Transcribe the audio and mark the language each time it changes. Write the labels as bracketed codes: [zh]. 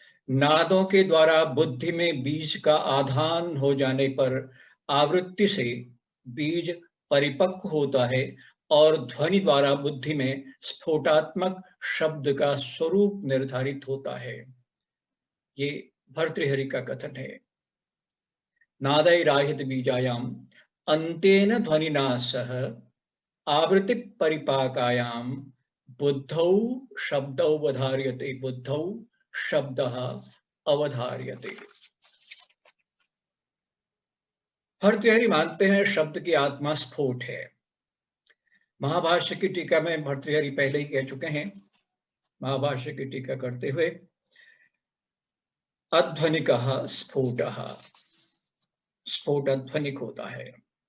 [hi] नादों के द्वारा बुद्धि में बीज का आधान हो जाने पर आवृत्ति से बीज परिपक्व होता है और ध्वनि द्वारा बुद्धि में स्फोटात्मक शब्द का स्वरूप निर्धारित होता है। ये भर्तृहरि का कथन है। [sa] नादैराहित बीजायाम अंतेन ध्वनिना सह आवृत्ति परिपाकायाम बुद्धौ शब्दौ अवधार्यते। बुद्धौ शब्दः अवधार्यते। [hi] भर्तृहरि मानते हैं शब्द की आत्मा स्फोट है। महाभाष्य की टीका में भर्तृहरि पहले ही कह चुके हैं, महाभाष्य की टीका करते हुए, [sa] अध्वनिकः स्फोटः, [hi] स्फोट अध्वनिक होता है।